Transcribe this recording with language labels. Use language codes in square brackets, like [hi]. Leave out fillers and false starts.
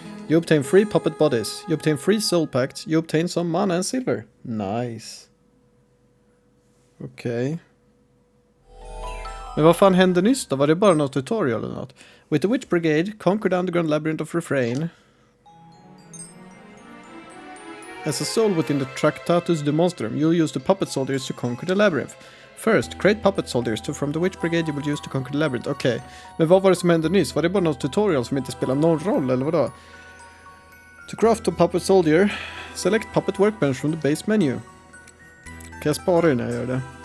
[en] You obtain 3 puppet bodies. You obtain 3 soul packs. You obtain some mana and silver. [sv] Nice. Okej. Men vad fan hände nyss då? Var det bara något tutorial eller något? [en] With the Witch Brigade, conquer the underground labyrinth of Refrain. As a soul within the Tractatus de Monstrum, you'll use the puppet soldiers to conquer the labyrinth. First, create puppet soldiers from the Witch Brigade you will use to conquer the labyrinth. [sv] Okej. Men vad var det som hände nyss? Var det bara något tutorial som inte spelar någon roll eller vadå? [en] To craft a puppet soldier, select puppet workbench from the base menu. [sv] Kan jag spara det när jag gör det?